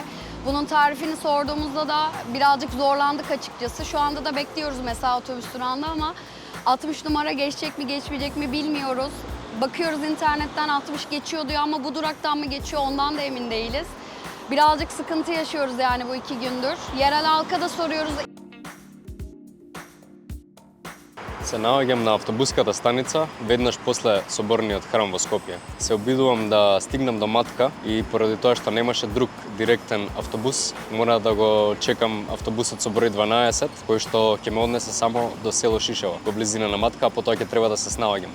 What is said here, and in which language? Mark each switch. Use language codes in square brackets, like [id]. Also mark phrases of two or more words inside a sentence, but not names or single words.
[tr] Bunun tarifini sorduğumuzda da birazcık zorlandık açıkçası. Şu anda da bekliyoruz mesela otobüs durağında ama 60 numara geçecek mi geçmeyecek mi bilmiyoruz. Bakıyoruz internetten 60 geçiyor diyor ama bu duraktan mı geçiyor ondan da emin değiliz. Birazcık sıkıntı yaşıyoruz yani bu 2 gündür. Yerel halka da soruyoruz. [mk] Се наоѓам на автобуската станица веднаш после соборниот храм во Скопје. Се обидувам да стигнам до Матка и поради тоа што немаше друг директен автобус, мора да го чекам автобусот со број 12, кој што ќе ме однесе само до село Шишево, во близина на Матка, а потоа ќе треба да се снаоѓам.